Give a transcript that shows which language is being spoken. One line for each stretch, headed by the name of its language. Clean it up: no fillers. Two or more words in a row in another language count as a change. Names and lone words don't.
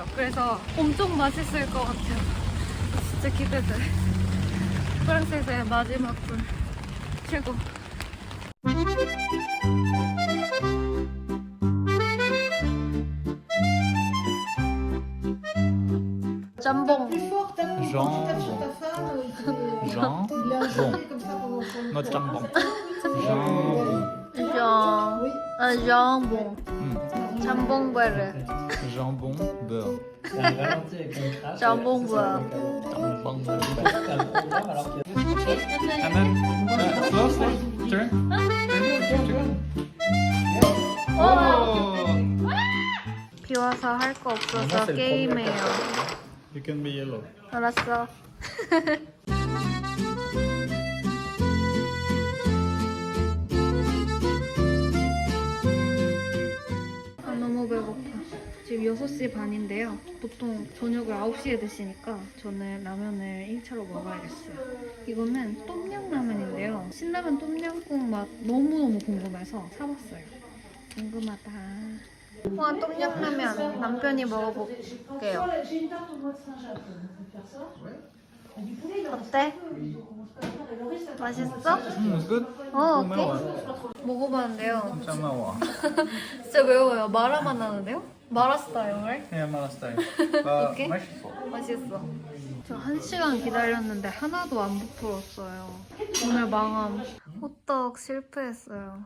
Korean: 그래서 엄청 맛있을 것 같아요. 진짜 기대돼. 프랑스에서의 마지막 굴. 최고. 짬뽕.
French: Jambon. Jambon. Not jambon. Jambon.
Korean: 짬뽕. 짬뽕 베르.
French: Jambon beurre.
Korean: 짬뽕 베르.
French: Jambon beurre.
English: And then slow, slow. Turn. Turn. Oh!
Korean: 비 와서 할 거 없어서 게임해요.
English: You can be yellow.
Korean: 알았어. 아, 너무 배고파. 지금 6시 반인데요. 보통 저녁을 9시에 드시니까 저는 라면을 1차로 먹어야겠어요. 이거는 똠양라면인데요. 신라면 똠양꿍 맛 너무너무 궁금해서 사봤어요. 궁금하다. 와, 똠양라면 남편이 먹어볼게요. 어때? 맛있어?
English: It's good.
Korean: 오케이. 먹어봤는데요. 진짜 매워. 진짜 매워요. 마라 맛 나는데요? 마라 스타일. 예, 맛있어요. 오케이. 맛있어. 맛있어. 저 1시간 기다렸는데 하나도 안 부풀었어요. 오늘 망함. 호떡 실패했어요.